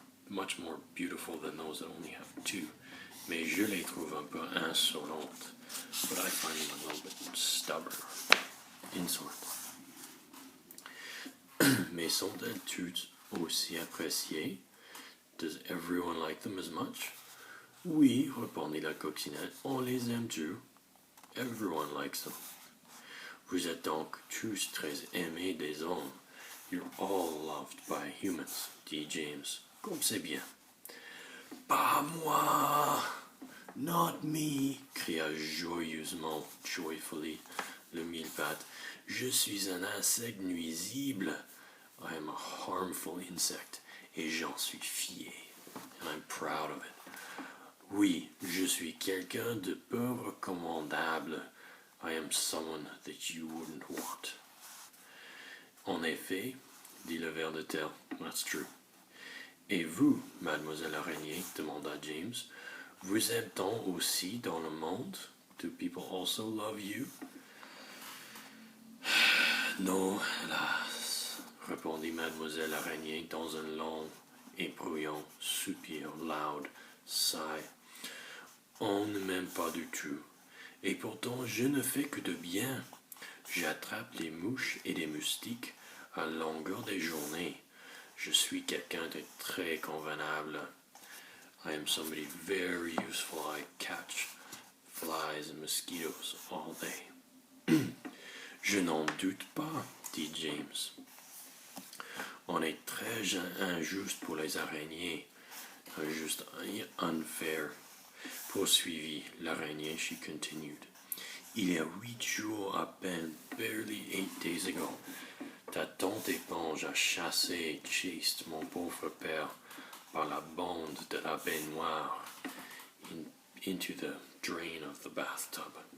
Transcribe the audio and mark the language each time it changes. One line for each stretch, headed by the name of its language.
English: Much more beautiful than those that only have 2.
French: Mais je les trouve un peu insolentes.
English: But I find them a little bit stubborn. Insolent.
French: Mais sont-elles toutes aussi appréciées?
English: Does everyone like them as much?
French: Oui, répondit la coccinelle, on les aime tous.
English: Everyone likes them.
French: Vous êtes donc tous très aimés des hommes.
English: You're all loved by humans,
French: dit James. Comme c'est bien. Pas moi!
English: Not me!
French: Cria joyeusement,
English: joyfully,
French: le mille-pattes. Je suis un insecte nuisible.
English: I am a harmful insect,
French: et j'en suis fier.
English: And I'm proud of it.
French: Oui, je suis quelqu'un de peu recommandable.
English: I am someone that you wouldn't want.
French: En effet, dit le ver de terre,
English: that's true.
French: Et vous, mademoiselle Araignée, demanda James, vous aime-t-on aussi dans le monde?
English: Do people also love you?
French: Non, hélas, répondit mademoiselle Araignée dans un long et bruyant soupir
English: loud, sigh.
French: On ne m'aime pas du tout, et pourtant je ne fais que de bien. J'attrape des mouches et des moustiques à longueur des journées. Je suis quelqu'un de très convenable.
English: I am somebody very useful. I catch flies and mosquitoes all day.
French: Je n'en doute pas, dit James. On est très injuste pour les araignées. Injuste,
English: unfair.
French: Poursuivit l'araignée,
English: she continued.
French: Il y a 8 jours à peine,
English: barely 8 days ago,
French: ta tante éponge a chassé et
English: chased
French: mon pauvre père par la bande de la baignoire
English: into the drain of the bathtub.